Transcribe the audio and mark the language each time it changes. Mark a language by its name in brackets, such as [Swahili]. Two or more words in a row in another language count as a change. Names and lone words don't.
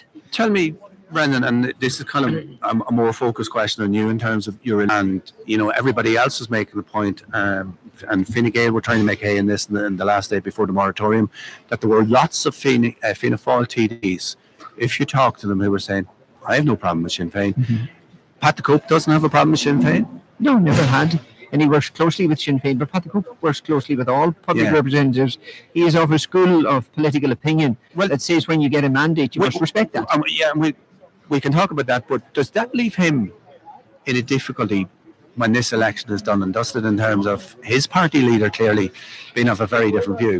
[English] Tell me, Brendan, and this is kind of a more focused question on you in terms of your, and everybody else is making the point, and Fine Gael were trying to make hay in this in the last day before the moratorium, that there were lots of Fianna Fáil TDs, if you talk to them, who were saying, I have no problem with Sinn Féin. Mm-hmm. Pat the Cope doesn't have a problem with Sinn Féin? No, never had. And he works closely with Sinn Féin, but Pat the Cope works closely with all public representatives. He is of a school of political opinion that says when you get a mandate, you must respect that. We can talk about that, but does that leave him in a difficulty when this election is done and dusted in terms of his party leader clearly being of a very different view?